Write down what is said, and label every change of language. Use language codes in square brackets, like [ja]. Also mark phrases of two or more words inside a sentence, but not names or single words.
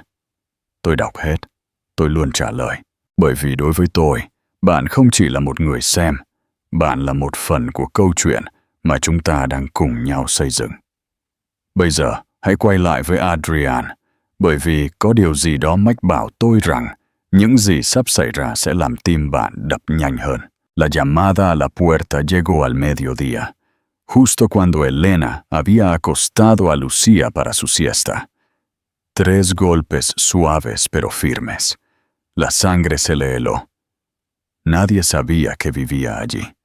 [vi] Tôi đọc hết, tôi luôn trả lời. Bởi vì đối với tôi, bạn không chỉ là một người xem, bạn là một phần của câu chuyện mà chúng ta đang cùng nhau xây dựng. Bây giờ, hãy quay lại với Adrian, bởi vì có điều gì đó mách bảo tôi rằng những gì sắp xảy ra sẽ làm tim bạn đập nhanh hơn. [es] La llamada a la puerta llegó al mediodía, justo cuando Elena había acostado a Lucía para su siesta. 3 golpes suaves pero firmes. La sangre se le heló. Nadie sabía que vivía allí.